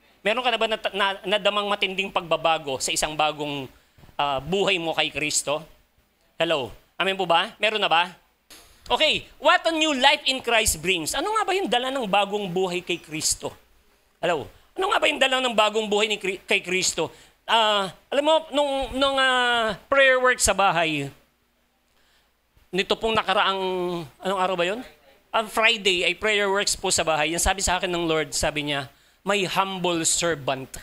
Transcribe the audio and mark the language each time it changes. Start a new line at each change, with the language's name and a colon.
Filipino: Meron ka na ba nadamang matinding pagbabago sa isang bagong buhay mo kay Kristo? Hello? Amen po ba? Meron na ba?
English: Okay, what a new life in Christ brings.
Filipino: Ano nga ba yung dala ng bagong buhay kay Kristo? Hello? Ano nga ba yung dala ng bagong buhay kay Kristo? Alam mo, nung prayer work sa bahay, nito pong nakaraang, anong araw ba yun? Friday ay prayer works po sa bahay. Yan sabi sa akin ng Lord, sabi niya,
English: my humble servant.